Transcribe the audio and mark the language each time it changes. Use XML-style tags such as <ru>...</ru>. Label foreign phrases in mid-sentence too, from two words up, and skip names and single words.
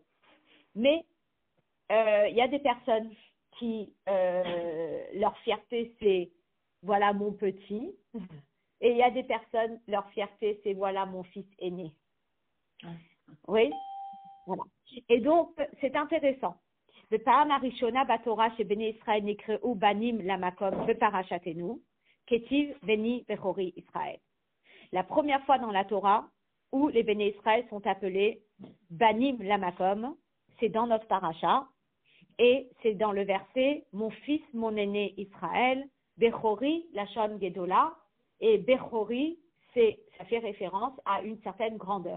<fr>Mais il y a des personnes qui, leur fierté, c'est voilà mon petit. Et il y a des personnes, leur fierté, c'est voilà mon fils aîné. Oui? Voilà. Et donc, c'est intéressant.</fr> <he>Le פעם הראשונה בתורה chez בני ישראל נקראו בנים למקום בפרשתנו כתיב בני בכורי ישראל.</he> <fr>La première fois dans la Torah où les Bnei Israël sont appelés</fr> <he>בנים למקום,</he> <fr>c'est dans notre paracha, et c'est dans le verset Mon fils, mon aîné Israël,</fr> <he>בכורי לשון גדולה,</he> <fr>et Bechori, ça fait référence à une certaine grandeur.</fr>